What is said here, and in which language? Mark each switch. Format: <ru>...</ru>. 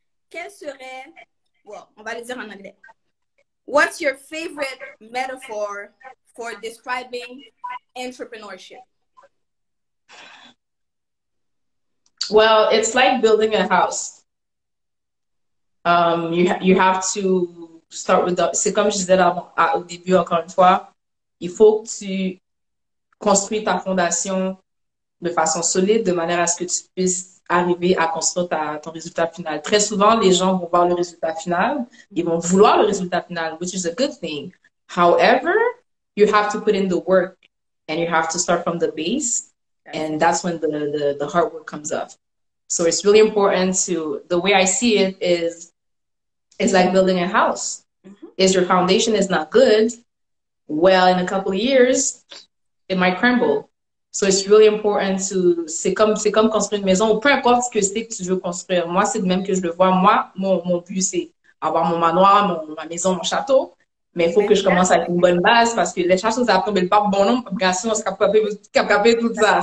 <fr>Quel serait, well, on va le dire en anglais.</fr> <en>What's your favorite metaphor for describing entrepreneurship? Well, it's like building a house. You have to start with the.</en> <fr>C'est comme je disais au début, encore une fois, il faut que tu construis ta fondation de façon solide, de manière à ce que tu puisses arriver à construire ton résultat final. Très souvent, les gens vont voir le résultat final, ils vont vouloir le résultat final,</fr> <en>which is a good thing. However, you have to put in the work and you have to start from the base, and that's when the hard work comes up. So it's really important the way I see it is, it's like building a house. If your foundation is not good, well, in a couple of years, it might crumble. So it's really important</en> <fr>c'est comme construire une maison, ou peu importe ce que c'est que tu veux construire. Moi, c'est de même que je le vois. Moi, mon but, c'est avoir mon manoir, ma maison, mon château. Mais il faut que je commence avec une bonne base parce que les châteaux, ça tombe pas bon nombre, on se capable tout ça.</fr>